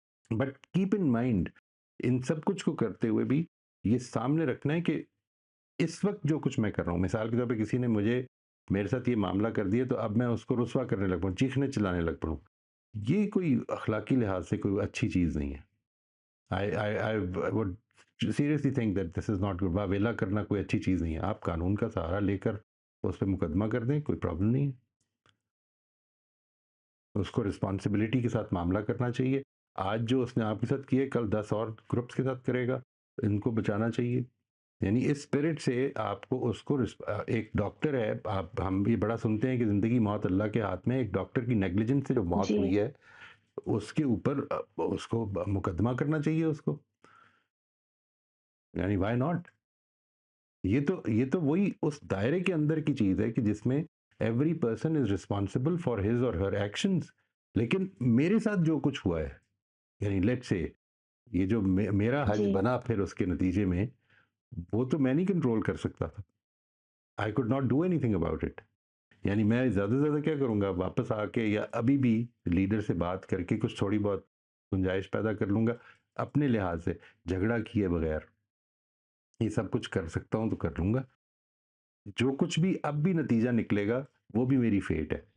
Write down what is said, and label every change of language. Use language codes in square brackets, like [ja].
[en] but keep in mind, [ur] ان سب کچھ کو کرتے ہوئے بھی یہ سامنے رکھنا ہے کہ اس وقت جو کچھ میں کر رہا ہوں، مثال کے طور پہ کسی نے میرے ساتھ یہ معاملہ کر دیا تو اب میں اس کو رسوا کرنے لگ پڑوں، چیخنے چلانے لگ پڑوں، یہ کوئی اخلاقی لحاظ سے کوئی اچھی چیز نہیں ہے. [en] I would seriously think that this is not good. [ur] واویلا کرنا کوئی اچھی چیز نہیں ہے. آپ قانون کا سہارا لے کر اس پہ مقدمہ کر دیں، کوئی پرابلم نہیں ہے. اس کو رسپانسبلٹی کے ساتھ معاملہ کرنا چاہیے. آج جو اس نے آپ کے ساتھ کیا کل 10 اور گروپس کے ساتھ کرے گا، ان کو بچانا چاہیے. یعنی اس اسپرٹ سے آپ کو ایک ڈاکٹر ہے، ہم بھی بڑا سنتے ہیں کہ زندگی موت اللہ کے ہاتھ میں. ایک ڈاکٹر کی نیگلیجنس سے جو موت جی ہوئی ہے اس کے اوپر اس کو مقدمہ کرنا چاہیے اس کو. یعنی [en] Why not? [ur] یہ تو وہی اس دائرے کے اندر کی چیز ہے کہ جس میں [en] Every person is responsible for his اور ہر actions. [ur] لیکن میرے ساتھ جو کچھ ہوا ہے، یعنی لیٹ سے یہ جو میرا حج جی بنا پھر اس کے نتیجے میں، وہ تو میں نہیں کنٹرول کر سکتا تھا. [en] I could not do anything about it. [ur] یعنی میں زیادہ سے زیادہ کیا کروں گا، واپس آ کے یا ابھی بھی لیڈر سے بات کر کے کچھ تھوڑی بہت گنجائش پیدا کر لوں گا اپنے لحاظ سے، جھگڑا کیے بغیر. یہ سب کچھ کر سکتا ہوں تو کر لوں گا. جو کچھ بھی اب بھی نتیجہ نکلے گا وہ بھی میری فیٹ ہے.